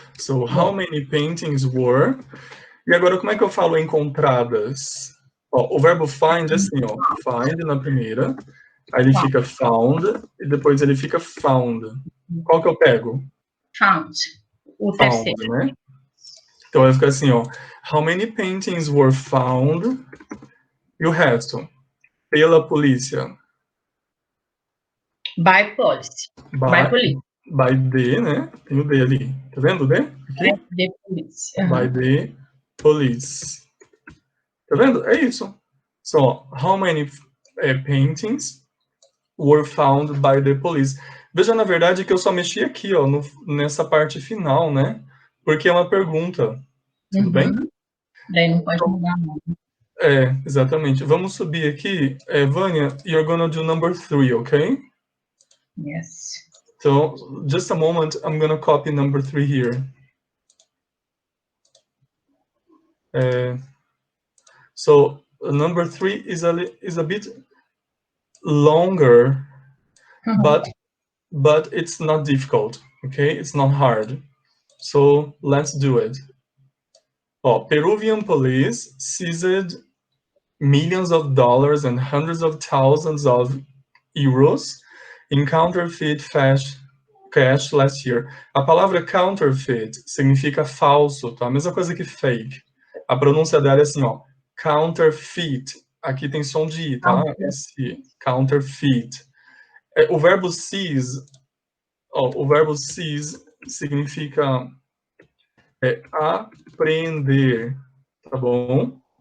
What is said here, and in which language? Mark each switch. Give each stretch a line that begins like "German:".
English: So, how many paintings were?
Portuguese: E agora, como é que eu falo encontradas? Ó, o verbo find é assim, ó. Find na primeira, aí ele fica found, e depois ele fica found. Qual que eu pego? Found. O terceiro. Né? Então vai ficar assim, ó.
English: How many paintings were found?
Portuguese: E o resto? Pela polícia.
English: By police. By police. By the,
Portuguese: né? Tem o D ali. Tá vendo o D? Aqui?
English: By the police. By the police.
Portuguese: Tá vendo? É isso.
English: So, how many paintings were found by the police?
Portuguese: Veja, na verdade, que eu só mexi aqui, ó, nessa parte final, né? Porque é uma pergunta. Tudo bem? Daí não pode mudar nada. Exatamente. Vamos subir aqui.
English: Vânia, you're gonna do number 3, okay? Yes. So, just a moment, I'm gonna copy number 3 here. So, number 3 is a bit longer, but it's not difficult, okay? It's not hard. So, let's do it. Peruvian police seized millions of dollars and hundreds of thousands of euros in counterfeit cash last year.
Portuguese: A palavra counterfeit significa falso, tá? A mesma coisa que fake. A pronúncia dela é assim, ó. Counterfeit. Aqui tem som de I, tá? Esse counterfeit. O verbo seize, o verbo seize significa apreender, tá bom?